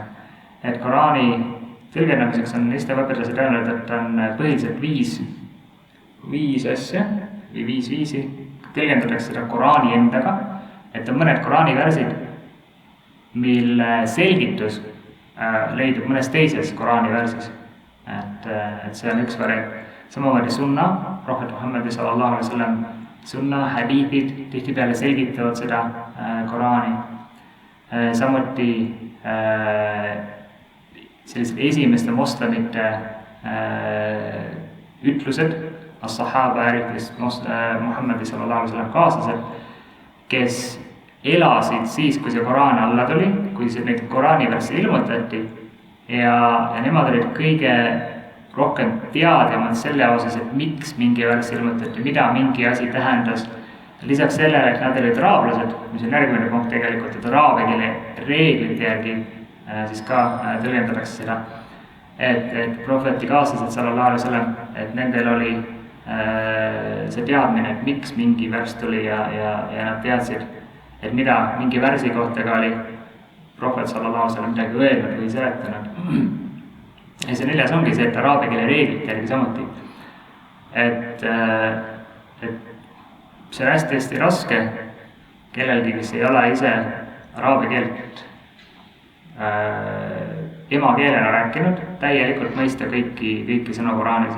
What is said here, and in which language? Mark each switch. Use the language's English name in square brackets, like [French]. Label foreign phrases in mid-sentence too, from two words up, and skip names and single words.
[Estonian] Et Koraani tõlgendamiseks on islamõpetlased öelnud, et on põhiliselt viis asja või viis viisi. Tõlgendatakse seda Koraani endaga, et on mõned Koraani värsid, mille selgitus leidub mõnes teises Koraani värsis. Et see on üks variant. Samamoodi sunna, prohvet Muhammad [Arabic] صلى الله عليه وسلم, [Estonian] sunna, hadiithid tihtipeale selgitavad seda Koraani. Samuti sellised esimeste moslemite ütlused, [Arabic] الصحابة, [Estonian] eriti Muhammad [Arabic] صلى الله عليه وسلم [Estonian] kaaslased, kes elasid siis, kui see Koraan alla tuli, kui neid Koraani värsse ilmutati ja nemad olid kõige rohkem teadjamad selle osas, et miks mingi värss ilmutati, mida mingi asi tähendas. Lisaks sellele, et nad olid araablased, mis on järgmine punkt tegelikult, et araabia keele reeglite järgi siis ka tõlgendatakse seda, et prohveti kaaslased [Arabic] صلى الله عليه وسلم, [Estonian] et nendel oli see teadmine, et miks mingi värss tuli ja nad teadsid, et mida mingi värsi kohta ka oli prohvet [Arabic] صلى الله عليه وسلم [Estonian] midagi öelnud või seletanud. Ja see 4. ongi see, et araabia keele reeglite järgi samuti. Et see on hästi raske kellelgi, kes ei ole ise araabia keelt emakeelena rääkinud, täielikult mõista kõiki sõnu Koraanis.